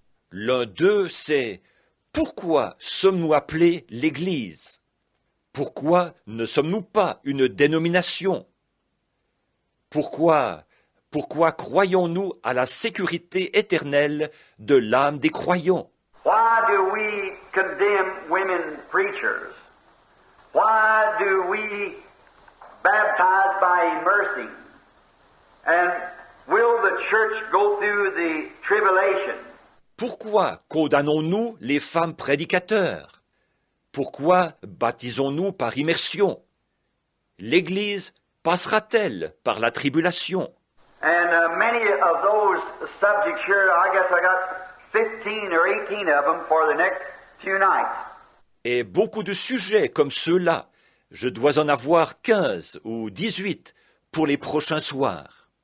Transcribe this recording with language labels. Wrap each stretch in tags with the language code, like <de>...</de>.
<fr>L'un d'eux, c'est pourquoi sommes-nous appelés l'Église? Pourquoi ne sommes-nous pas une dénomination? Pourquoi croyons-nous à la sécurité éternelle de l'âme des croyants?</fr> <en>Why do we condemn women preachers? Why do we baptize by immersing? And will the church go through the tribulation?</en> <fr>Pourquoi condamnons-nous les femmes prédicateurs? Pourquoi baptisons-nous par immersion? L'Église passera-t-elle par la tribulation?</fr> <en>And many of those subjects here, I guess I got 15 or 18 of them for the next few nights.</en> <fr>Et beaucoup de sujets comme ceux-là, je dois en avoir 15 ou 18 pour les prochains soirs.</fr>